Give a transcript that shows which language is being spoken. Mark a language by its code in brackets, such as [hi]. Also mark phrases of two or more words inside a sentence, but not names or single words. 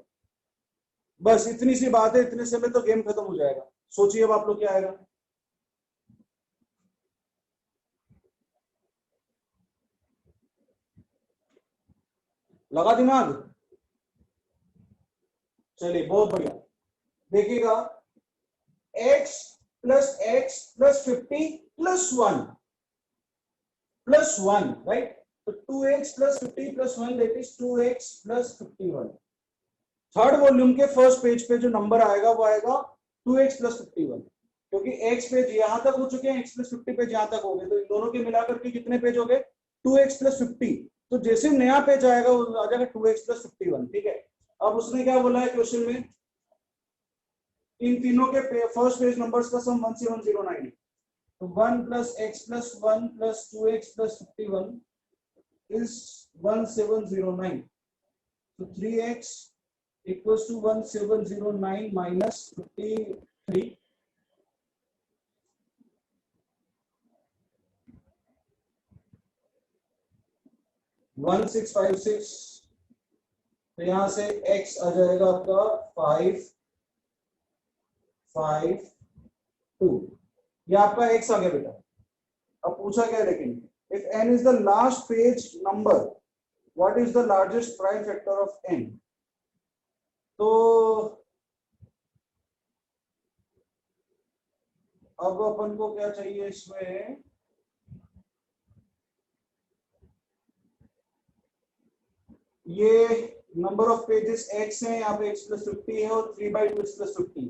[hi] बस इतनी सी बात है, इतने से में तो गेम खत्म हो जाएगा. सोचिए अब आप लोग क्या आएगा. लगा दिमाग? चलिए बहुत बढ़िया. देखिएगा, [en] x plus 50 plus 1 राइट. तो 2x plus 50 plus 1 that is 2x plus 51. third volume [hi] के [en] first page [hi] पे जो नंबर आएगा वो आएगा [en] 2x plus 51, [hi] क्योंकि x पेज यहां तक हो चुके हैं, [en] x plus 50 [hi] पेज यहां तक हो गए, तो इन दोनों के मिलाकर के कितने पेज हो गए [en] 2x plus 50. [hi] तो जैसे नया पेज आएगा वो आ जाएगा [en] 2x plus 51. [hi] ठीक है. अब उसने क्या बोला है क्वेश्चन में, इन तीनों के [en] first page numbers [hi] का सम 1709 है. [en] तो 1 plus x plus 1 plus 2x plus 51 is 1709. So 3x equals to 1709 minus 53. वन 656. [hi] तो यहां से x आ जाएगा आपका 552. ये आपका x आ गया बेटा. अब पूछा क्या है, लेकिन [en] if n is the last page number, what is the largest prime factor of n? [hi] तो अब अपन को क्या चाहिए इसमें, ये [en] number of pages [hi] x है, यहाँ पे [en] x plus 50 [hi] है और [en] 3/2 x plus 50.